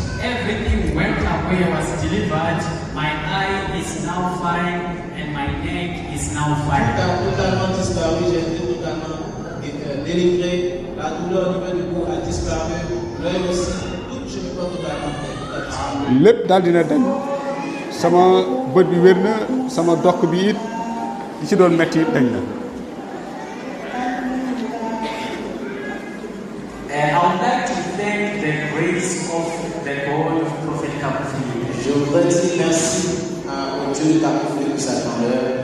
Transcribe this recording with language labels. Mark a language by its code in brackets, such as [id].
[en] Everything went away, I was delivered. My eye is now fine and my neck is now fine. [fr] Totalement disparu, j'ai été totalement délivré. La douleur au niveau du cou a disparu. L'œil aussi, tout je me porte totalement. [wo] lépp daal dina dañ sama bët bi wér na sama dokk bi it li ci doon metti dañ na. [en] I would like to thank the grace of the God of Prophet Kapufili. [fr] Je voudrais dire merci au Dieu de Kapufili pour sa grandeur.